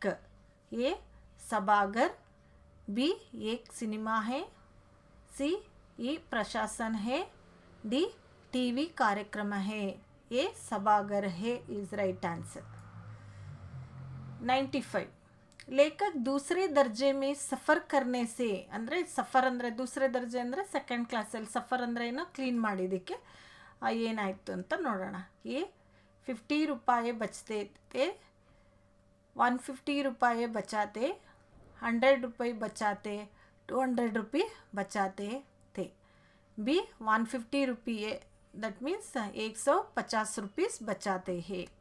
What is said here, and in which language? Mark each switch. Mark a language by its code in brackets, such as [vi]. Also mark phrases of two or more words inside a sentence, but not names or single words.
[hi] ए सभागार, बी एक सिनेमा है, सी ई प्रशासन है, डी टीवी कार्यक्रम है. ए सभागार है [en] is right answer. [hi] 95. लेखक दूसरे दर्जे में सफ़र करने से [kn] ಅಂದರೆ ಸಫರ್ ಅಂದರೆ [hi] दूसरे दर्जे [kn] ಅಂದರೆ ಸೆಕೆಂಡ್ ಕ್ಲಾಸಲ್ಲಿ ಸಫರ್ ಅಂದರೆ ಏನೋ ಕ್ಲೀನ್ ಮಾಡಿದ್ದಕ್ಕೆ ಏನಾಯಿತು ಅಂತ ನೋಡೋಣ. [hi] ಎ 50 रुपये बचते थे, 150 रुपये बचाते, 100 रुपये बचाते, 200 रुपये बचाते थे. बी 150 रुपये [en] that means 150 rupees [hi] बचाते हैं.